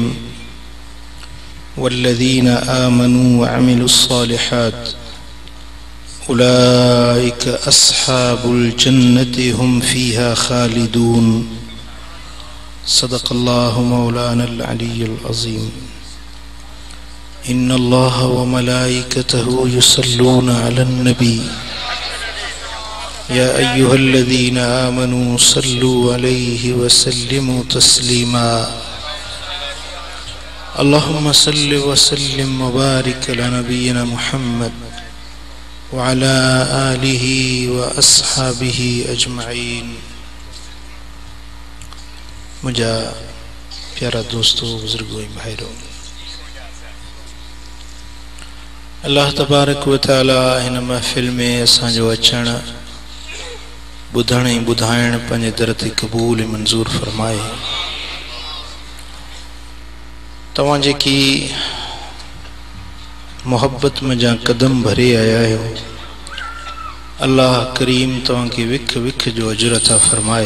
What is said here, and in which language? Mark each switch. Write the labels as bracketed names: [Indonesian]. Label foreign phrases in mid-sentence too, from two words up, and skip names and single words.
[Arabic] والذين آمنوا و عملوا الصالحات أولئك أصحاب الجنة هم فيها خالدون. صدق الله مولانا العلي العظيم. إن الله و ملائكته يصلون على النبي يا أيها الذين آمنوا صلوا عليه و سلموا تسليما. اللهم صل و سلم و بارك على نبينا محمد و على آله و أصحابه أجمعين. [Sindhi] मुझा प्यारा दोस्तों, बुजुर्गों, भाइयों, अल्लाह तबारक व तआला हिन महफ़िल में असांजो अचण ॿुधण ऐं ॿुधाइण पंहिंजे दर ते क़बूल ऐं मंज़ूर फरमाए। तव्हां जेकी मोहब्बत में जा कदम भरे आया आहियो, अल्लाह करीम तव्हांखे विख विख जो अजर अता फरमाए।